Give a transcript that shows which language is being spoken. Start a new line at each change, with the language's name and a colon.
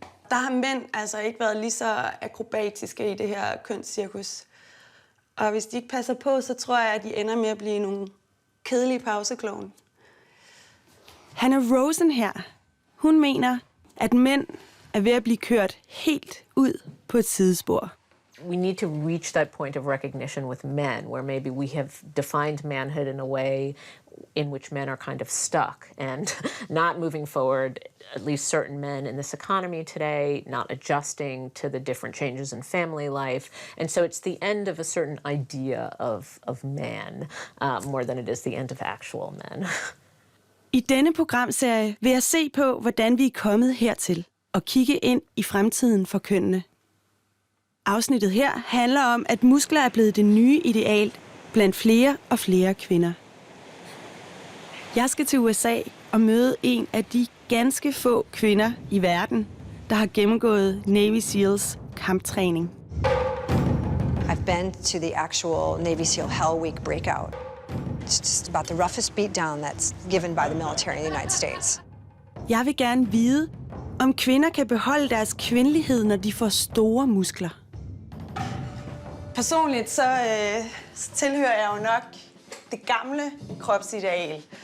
Danish: Der har mænd altså ikke været lige så akrobatiske i det her kønscirkus. Og hvis de ikke passer på, så tror jeg, at de ender med at blive nogle kedelige pauseklovne. Hannah Rosen her, hun mener, at mænd er ved at blive kørt helt ud på et sidespor.
English: We need to reach that point of recognition with men, where maybe we have defined manhood in a way in which men are kind of stuck and not moving forward, at least certain men in this economy today, not adjusting to the different changes in family life. And so it's the end of a certain idea of man, more than it is the end of actual men.
Danish: I denne programserie vil jeg se på, hvordan vi er kommet hertil, og kigge ind i fremtiden for kønnene. Afsnittet her handler om, at muskler er blevet det nye ideal blandt flere og flere kvinder. Jeg skal til USA og møde en af de ganske få kvinder i verden, der har gennemgået Navy SEALs kamptræning.
English: I've been to the actual Navy SEAL Hell Week breakout. It's just about the roughest beatdown that's given by the military in the United States.
Danish: Jeg vil gerne vide, om kvinder kan beholde deres kvindelighed, når de får store muskler. Personligt så tilhører jeg jo nok det gamle kropsideal.